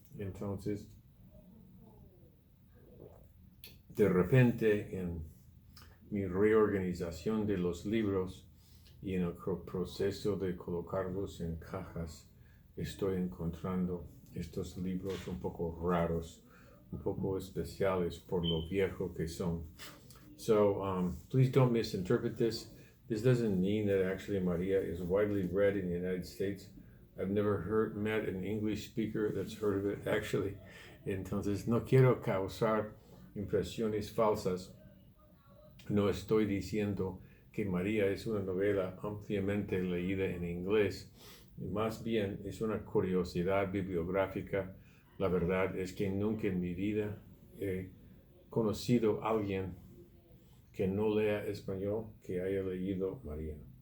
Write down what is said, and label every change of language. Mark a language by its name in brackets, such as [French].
[Spanish] Entonces, de repente, en mi reorganización de los libros y en el proceso de colocarlos en cajas, estoy encontrando estos libros un poco raros, un poco especiales por lo viejo que son. [English] So, please don't misinterpret this. This doesn't mean that actually Maria is widely read in the United States. I've never met an English speaker that's heard of it, actually. [Spanish] Entonces, no quiero causar impresiones falsas. No estoy diciendo que María es una novela ampliamente leída en inglés. Más bien, es una curiosidad bibliográfica. La verdad es que nunca en mi vida he conocido a alguien que no lea español, que haya leído María.